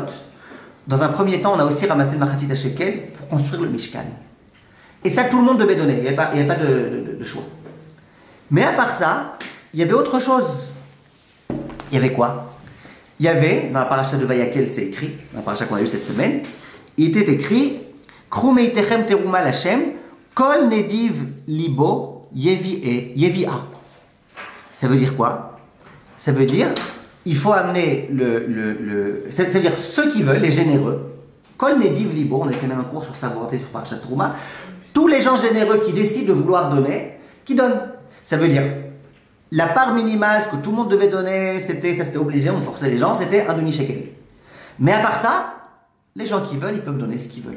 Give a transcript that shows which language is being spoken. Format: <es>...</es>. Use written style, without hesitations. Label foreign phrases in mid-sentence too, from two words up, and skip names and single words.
<fr>Dans un premier temps, on a aussi ramassé le</fr> <he>מחצית השקל</he> <fr>pour construire le Mishkan. Et ça, tout le monde devait donner. Il n'y avait pas de choix. Mais à part ça, il y avait autre chose. Il y avait quoi? Il y avait, dans la paracha de Vayakel, c'est écrit, dans la paracha qu'on a eue cette semaine, il était écrit</fr> <he>קחו מאתכם תרומה לה׳ כל נדיב לבו יביאה.</he> <fr>Ça veut dire quoi? Ça veut dire, il faut amener ça veut dire ceux qui veulent, les généreux,</fr> <he>כל נדיב לבו,</he> <fr>on a fait même un cours sur ça, vous vous rappelez, sur parachat Teruma, tous les gens généreux qui décident de vouloir donner, qui donnent. Ça veut dire, la part minimale, ce que tout le monde devait donner, c'était obligé, on forçait les gens, c'était un demi-shekel. Mais à part ça, les gens qui veulent, ils peuvent donner ce qu'ils veulent.</fr>